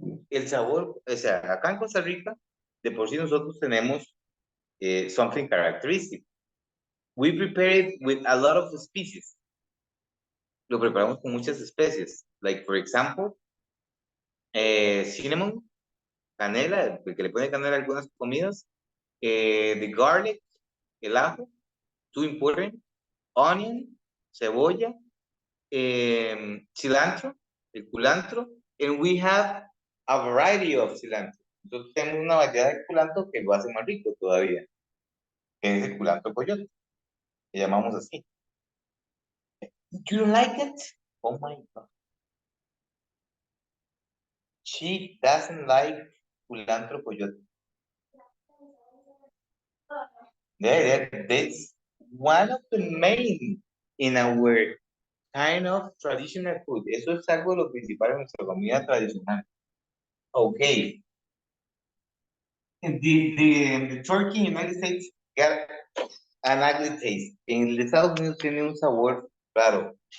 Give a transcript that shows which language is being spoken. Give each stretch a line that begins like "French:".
Spanish: El sabor, o sea, acá en Costa Rica, de por sí nosotros tenemos
English: something characteristic. We prepare it with a lot of species.
Spanish: Lo preparamos con muchas especies.
English: Like, for example, cinnamon, canela,
Spanish: el que le pone canela a algunas comidas,
English: the garlic, el ajo, too important, onion, cebolla, cilantro, el culantro, and we have a variety of cilantro.
Spanish: Entonces tenemos una variedad de culantro que lo hace más rico todavía, que es el culantro coyote, le llamamos así.
English: Do you like it? Oh my God. She doesn't like culantro coyote. That's one of the main in our kind of traditional food.
Spanish: Eso es algo de lo principal en nuestra comida tradicional.
English: Okay. The turkey in the United States got an ugly taste.
Spanish: En el Estados Unidos tiene un sabor raro.